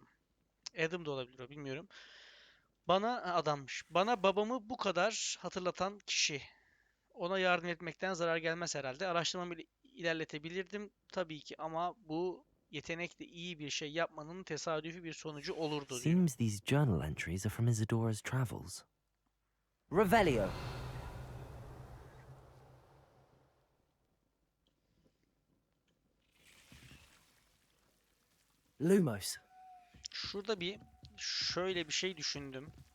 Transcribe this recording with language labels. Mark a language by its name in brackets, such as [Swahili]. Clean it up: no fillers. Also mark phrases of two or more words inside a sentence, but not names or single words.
[Turkish] Adam da olabilir o, bilmiyorum. Bana adammış. Bana babamı bu kadar hatırlatan kişi. Ona yardım etmekten zarar gelmez herhalde. Araştırmamı ilerletebilirdim tabii ki ama bu yetenekle iyi bir şey yapmanın tesadüfi bir sonucu olurdu diyor. [English] Seems these journal entries are from Isadora's travels. Revelio. Lumos. [Turkish] Şurada şöyle bir şey düşündüm.